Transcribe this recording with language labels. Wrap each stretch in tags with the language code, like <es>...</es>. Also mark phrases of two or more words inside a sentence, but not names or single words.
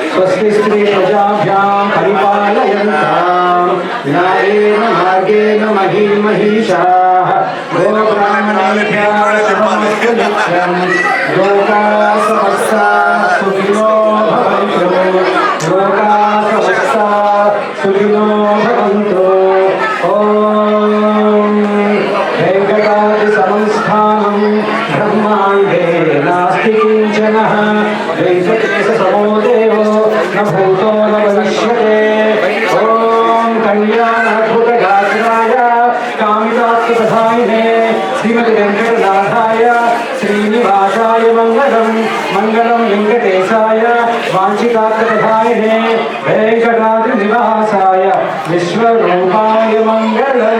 <sa>స్వస్తి శ్రీ ప్రజాభ్యాం పరిపాలయంతాం న్యాయేన మార్గేణ మహీమహీషాః గోబ్రాహ్మణేభ్యः శుభమస్తు నిత్యం లోకాః సమస్తాః సుఖినో భవంతు లోకాః సమస్తాః సుఖినో భవంతు. ఓం వెంకటాద్రి సంస్థానం బ్రహ్మాండే నాస్తి కించనః వెంకటేశ సమో దేవో న భూతో న భవిష్యతే. ఓం కళ్యాణాద్భుత గాత్రాయ కామితాత్మప్రదాయినే శ్రీమతి వెంకటనాథాయ శ్రీనివాసాయ మంగళం మంగళం వెంకటేశాయ వాంఛితాత్మప్రదాయినే వెంకటాద్రి నివాసాయ విశ్వరూపాయ మంగళం.</sa>